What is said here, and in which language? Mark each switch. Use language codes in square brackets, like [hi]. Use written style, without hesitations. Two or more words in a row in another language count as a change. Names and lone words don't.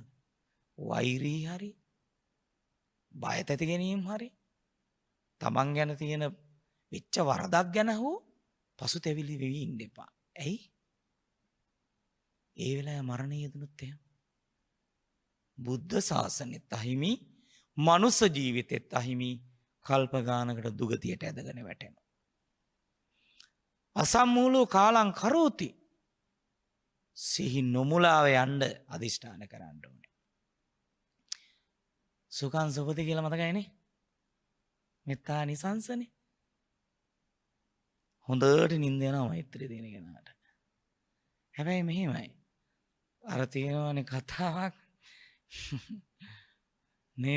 [si] වෛරී හරි බය තැති ගැනීම හරි තමන් ගැන තියෙන වෙච්ච වරදක් ගැන හෝ පසුතැවිලි වෙවි ඉන්න එපා. ඇයි? ඒ වෙලාවේ මරණය යෙදුනොත් එහෙම බුද්ධ ශාසනෙත් අහිමි, මනුස්ස ජීවිතෙත් අහිමි, කල්ප ගානකට දුගතියට ඇදගෙන වැටෙනවා. [pi] අසම්මූලෝ කාලං කරෝති. [si] සිහි නොමුලාව යන්න අදිෂ්ඨාන කරන්න ඕනේ. [pi] සුඛං සුපති [si] කියලා මතකයිනේ? [pi] මෙත්තා නිසංසනේ. [si] හොඳට නිින්ද යනවා මෛත්‍රී දින කෙනාට. හැබැයි මෙහෙමයි. අර තියෙනවනේ කතාවක් නේද?